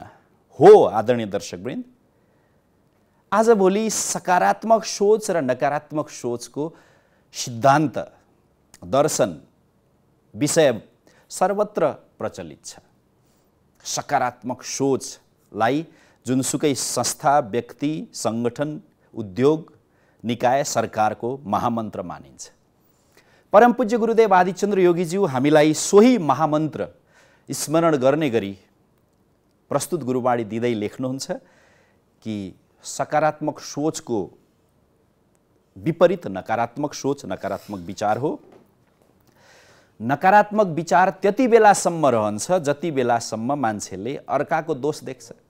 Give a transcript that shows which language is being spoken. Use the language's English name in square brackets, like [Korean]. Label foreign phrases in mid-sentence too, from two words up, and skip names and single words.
[Nepali] हो आदरणीय दर्शकवृन्द, आजभोलि सकारात्मक सोच र नकारात्मक सोचको सिद्धान्त, दर्शन, विषय सर्वत्र प्रचलित छ। सकारात्मक सोचलाई जुनसुकै संस्था, व्यक्ति, सङ्गठन, उद्योग, निकाय, सरकारको महामन्त्र मानिन्छ। परम पूज्य गुरुदेव आदिचन्द्र योगीज्यू हामीलाई सोही महामन्त्र स्मरण गर्ने गरी प्रस्तुत गुरुवाणी दिँदै लेख्नुहुन्छ कि सकारात्मक सोचको विपरीत नकारात्मक सोच, नकारात्मक विचार हो। नकारात्मक विचार त्यति बेलासम्म रहन्छ जति बेलासम्म मान्छेले अर्काको दोष देख्छ।